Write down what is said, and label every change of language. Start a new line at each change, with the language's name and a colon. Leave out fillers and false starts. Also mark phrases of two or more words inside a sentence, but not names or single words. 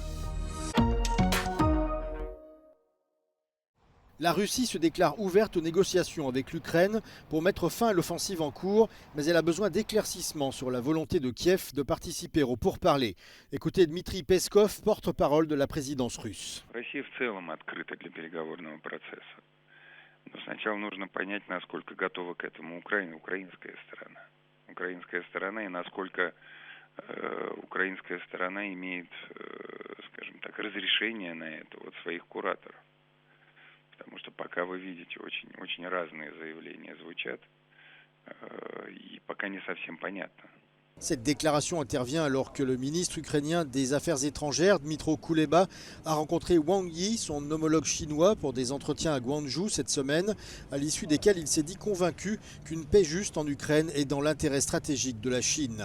French: La Russie se déclare ouverte aux négociations avec l'Ukraine pour mettre fin à l'offensive en cours, mais elle a besoin d'éclaircissements sur la volonté de Kiev de participer aux pourparlers. Écoutez Dmitri Peskov, porte-parole de la présidence russe.
Russian: Россия в целом открыта для переговорного процесса. Но сначала нужно понять, насколько готова к этому украинская сторона. Украинская сторона и насколько украинская сторона имеет, скажем так, разрешение на это от своих кураторов. Потому что пока вы видите, очень разные заявления звучат, и пока не совсем понятно.
French: Cette déclaration intervient alors que le ministre ukrainien des Affaires étrangères, Dmytro Kuleba, a rencontré Wang Yi, son homologue chinois, pour des entretiens à Gwangju cette semaine, à l'issue desquels il s'est dit convaincu qu'une paix juste en Ukraine est dans l'intérêt stratégique de la Chine.